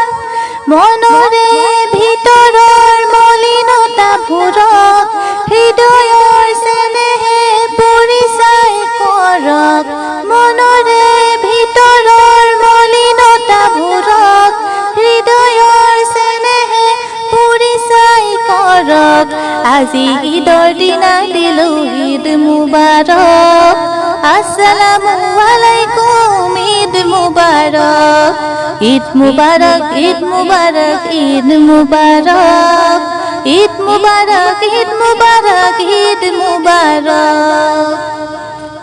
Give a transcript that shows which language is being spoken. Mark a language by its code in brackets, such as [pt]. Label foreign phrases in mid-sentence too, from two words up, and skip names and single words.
[as] মনৰে ভিতৰৰ মলিনতা ভৰক, হৃদয়ৰ চেনেহে পৰিচাই কৰক। মনৰে ভিতৰৰ মলিনতা ভৰক, হৃদয়ৰ চেনেহে পৰিচাই কৰক। আজি ঈদৰ দিনা দিলো [ar] عيد مبارك, السلام عليكم عيد مبارك. عيد مبارك، عيد مبارك، عيد مبارك، عيد مبارك، عيد مبارك، عيد مبارك.